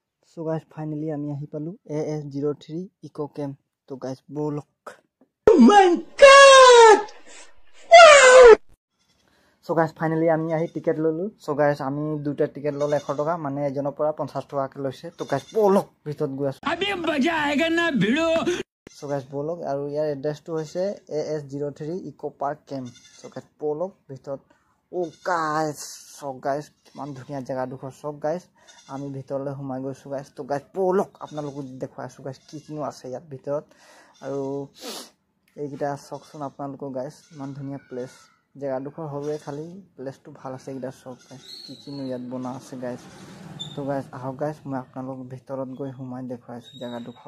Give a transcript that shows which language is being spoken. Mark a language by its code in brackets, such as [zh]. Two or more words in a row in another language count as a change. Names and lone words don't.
[en] So guys, finally [as] আমি আহি পালো AS03 Eco Camp. [en] So guys, bolok. Oh my god! Wow! So guys, finally [as] আমি আহি টিকেট ললো. [en] So guys, [as] আমি দুটা টিকেট ললে 100 টাকা মানে এজনৰ পৰা 50 টাকা লৈছে. তো guys, bolok ভিতৰত গৈ আছো. [hi] अभी मजा आएगा ना भिड़ो. [en] So guys, [as] bolok আৰু ইয়াৰ এড্ৰেছটো হৈছে AS03 Eco Park Camp. [en] So guys, bolok ভিতৰত. Oh guys, so guys, [as] কিমান ধুনীয়া জায়গাডোখৰ. [en] So guys, [as] আমি ভিতৰলৈ সোমাই গৈছো guys. তো guys, bolok আপোনালোকক দেখুৱাইছো guys কি কিনো আছে ইয়াত ভিতৰত. আৰু এইকিটা চকচোন আপোনালোকক guys, ইমান ধুনীয়া প্লেস. জায়গাডোখৰ হৰুৱে খালি প্লেসটো ভাল আছে এইকিটা চক guys. কি কিনো ইয়াত বনা আছে guys. তো guys, আহক guys, মই আপোনালোকক ভিতৰত গৈ সোমাই দেখুৱাইছো জায়গাডোখৰ.